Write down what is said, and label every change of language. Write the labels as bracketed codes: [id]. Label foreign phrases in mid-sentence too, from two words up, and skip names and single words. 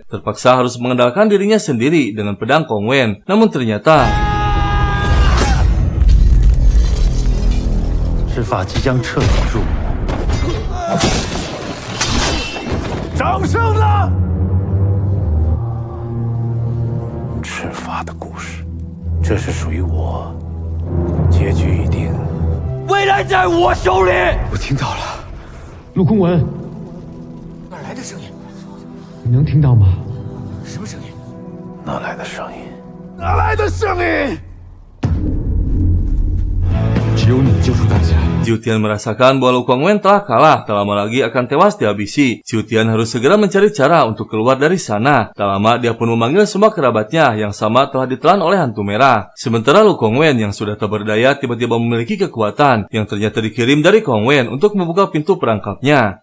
[id] Terpaksa harus mengandalkan dirinya sendiri dengan pedang Kongwen. Namun ternyata... [zh] 赤发即将彻底入魔。掌声呢？赤发的故事，这是属于我，结局已定。未来在我手里。我听到了，陆公文，哪来的声音？你能听到吗？什么声音？哪来的声音？哪来的声音？只有你救出大家。 [id] Jiutian merasakan bahwa Lu Kongwen telah kalah, tak lama lagi akan tewas dihabisi. Jiutian harus segera mencari cara untuk keluar dari sana. Tak lama dia pun memanggil semua kerabatnya yang sama telah ditelan oleh hantu merah. Sementara Lu Kongwen yang sudah tak berdaya tiba-tiba memiliki kekuatan yang ternyata dikirim dari Kongwen untuk membuka pintu perangkapnya.